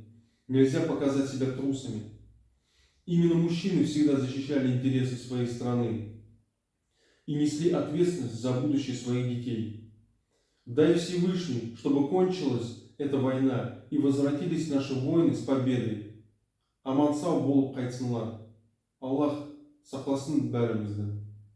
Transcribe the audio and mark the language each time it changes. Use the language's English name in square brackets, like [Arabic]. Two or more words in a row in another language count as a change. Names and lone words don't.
[Russian] Нельзя показать себя трусами. Именно мужчины всегда защищали интересы своей страны и несли ответственность за будущее своих детей. Дай Всевышний, чтобы кончилась эта война и возвратились наши воины с победой. [Kazakh] Аман сау болып қайтсынlar. Аллах сақласын бәрімізді.